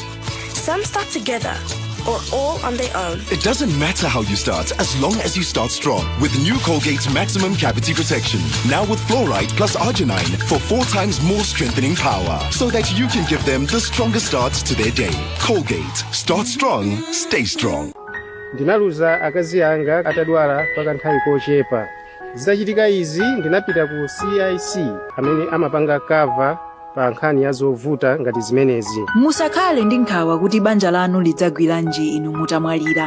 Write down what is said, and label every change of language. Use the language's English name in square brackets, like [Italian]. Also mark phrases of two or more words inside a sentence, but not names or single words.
[English] Some start together, or all on their own. It doesn't matter how you start, as long as you start strong. With new Colgate Maximum Cavity Protection. Now with fluoride plus arginine for 4 times more strengthening power. So that you can give them the strongest start to their day. Colgate. Start strong, stay strong. [Nyanja] Ndinaluza akazi anga atadwala paka nthawi kochepa. Zitachitika izi ndinapita ku CIC amene amapanga kava pa nkhani ya zovuta ngati zimenezi. Musakhale ndi nkhawa kuti banja lanu lidzagwiranji inu mutamwalira.